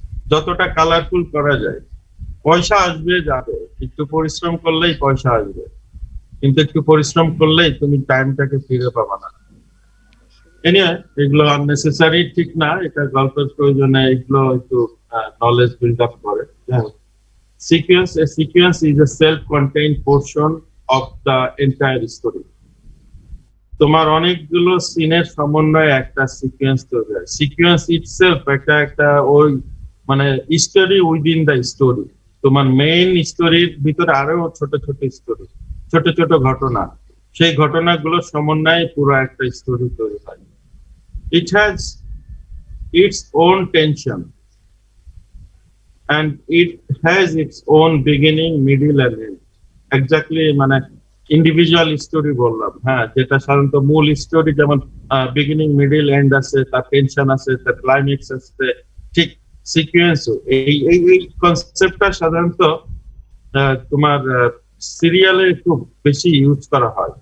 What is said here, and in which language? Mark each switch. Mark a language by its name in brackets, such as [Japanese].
[Bangla] যতটা কালারফুল করা যায়, পয়সা আসবে যাবে, একটু পরিশ্রম করলেই পয়সা আসবে, কিন্তু একটু পরিশ্রম করলেই তুমি টাইমটাকে ফিরে পাবা না। এনিওয়ে, এগুলো আননেসেসারি ঠিক না, এটা গল্পের প্রয়োজনে এগুলো একটু নলেজ বিল্ড আপ করে। [English] A sequence is a self-contained portion of the entire story. [Bangla] তোমার অনেকগুলো সিনের সমন্বয়ে একটা সিকোয়েন্স তৈরি হয়। [English] sequence itself [Bangla] একটা ওই মানে [English] Story within the story. [Bangla] তোমার মেইন স্টোরির ভিতরে আরো ছোট ছোট স্টোরি, ছোট ছোট ঘটনা, সেই ঘটনাগুলো সমন্বয়ে পুরো একটা স্টোরি তৈরি হয়। [English] It has its own tension and it has its own beginning, middle and end. [Bangla] Exactly, মানে ইন্ডিভিজুয়াল স্টোরি বললাম, হ্যাঁ, যেটা সাধারণত মূল স্টোরি যেমন বিগিনিং, মিডল, এন্ড আছে, তার টেনশন আছে, তার ক্লাইম্যাক্স আছে, ঠিক সিকোয়েন্সও এই এই এই কনসেপ্টটা সাধারণত তোমার সিরিয়ালে খুব বেশি ইউজ করা হয়।